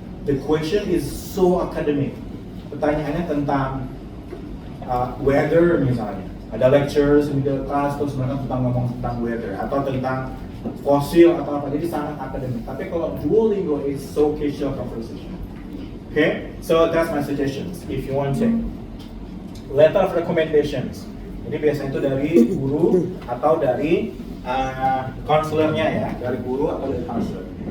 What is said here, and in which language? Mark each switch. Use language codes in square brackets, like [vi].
[en] The question is so academic. [id] Pertanyaannya tentang weather misalnya. Ada lectures di kelas terus mereka ngomong tentang weather atau tentang fosil atau apa. Jadi sangat akademik. Tapi kalau [en] Duolingo is so casual conversation. Okay? So that's my suggestions if you want to. Letter of recommendations. [id] Jadi biasanya itu dari guru atau dari counselornya ya, dari guru atau dari counselor.